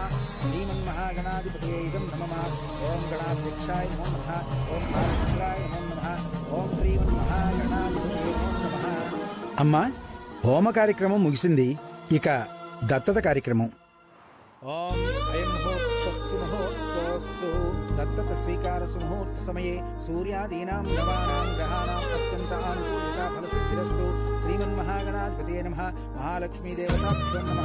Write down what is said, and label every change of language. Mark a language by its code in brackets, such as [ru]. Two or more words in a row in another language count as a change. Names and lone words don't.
[sa] శ్రీమన్ మహాగణాధిపతయే ఇదం నమః. ఓం గణాధ్యక్షాయ నమో నమః. ఓం భారచంద్రాయ నమో నమః. ఓం శ్రీమన్ మహాగణాధిపతయే నమో నమః. [te] అమ్మా, హోమ కార్యక్రమం ముగిసింది. ఇక దత్తత కార్యక్రమం. [sa] ఓం అయం హోస్తు మహోస్తు దత్త दत्तत स्वीकार सुमुहूर्त समये सूर्यादीनां नवानां ग्रहाणां अत्यन्त अनुकूलता फलसिद्धिरस्तु। श्रीमन्महागणाधिपतये नमः। महालक्ष्मी देवताभ्यो नमः।